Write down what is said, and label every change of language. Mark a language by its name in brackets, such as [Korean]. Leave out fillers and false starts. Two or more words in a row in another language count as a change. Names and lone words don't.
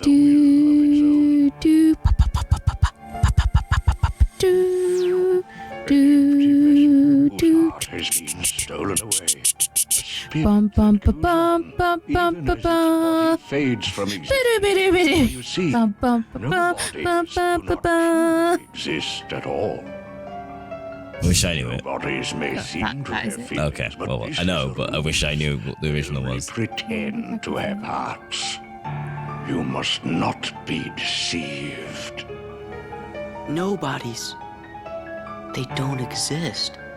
[English] act with a will of its own. do, pa, pa, pa, pa, pa, pa, pa, pa, pa, pa, pa, pa, do, do, Whose do. heart has been stolen away. A spirit Bum, bum, that ba, goes bum, on, bum, bum, even ba, as its ba. body fades from existence. Bidoo, bidoo, bidoo. You see, Bum, bum, ba, no ba, bodies ba, do ba, ba, not ba. truly exist at all. I wish I knew it. Bodies may seem to that is have it. feelings, Okay, but well, this I know, is a but I rule. wish I knew what the original They was. pretend to have hearts. You must not be deceived. No bodies. They don't exist.